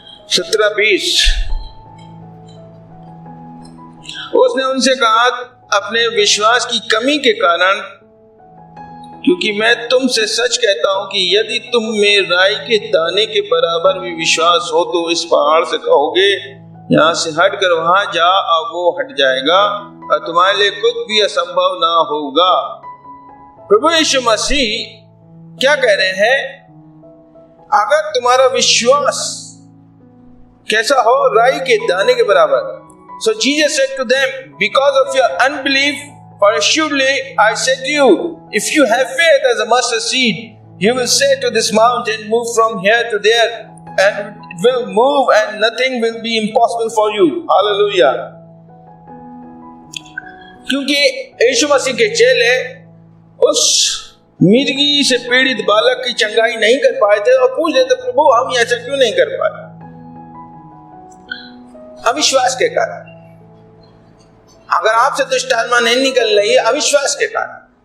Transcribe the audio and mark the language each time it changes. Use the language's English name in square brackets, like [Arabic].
[Hindi] 17:20, उसने उनसे कहा, अपने विश्वास की कमी के कारण, क्योंकि मैं तुमसे सच कहता हूं कि यदि तुम में राई के दाने के बराबर भी विश्वास हो तो इस पहाड़ से कहोगे यहां से हट कर वहां जा, और वो हट जाएगा, और तुम्हारे लिए कुछ भी असंभव ना होगा। प्रभु यीशु मसीह क्या कह रहे हैं अगर तुम्हारा विश्वास कैसा हो, राई के दाने के बराबर. [English] So Jesus said to them, because of your unbelief, for assuredly I say to you, if you have faith as a mustard seed, you will say to this mountain, move from here to there, and it will move and nothing will be impossible for you. Hallelujah. [Hindi] क्योंकि यीशु मसीह के चेले उस मिर्गी से पीड़ित बालक की चंगाई नहीं कर पाए थे और पूछ रहे थे, प्रभु हम ऐसा क्यों नहीं कर पाए? अविश्वास के कारण. अगर आपसे दुष्ट आत्मा नहीं निकल रही है, अविश्वास के कारण.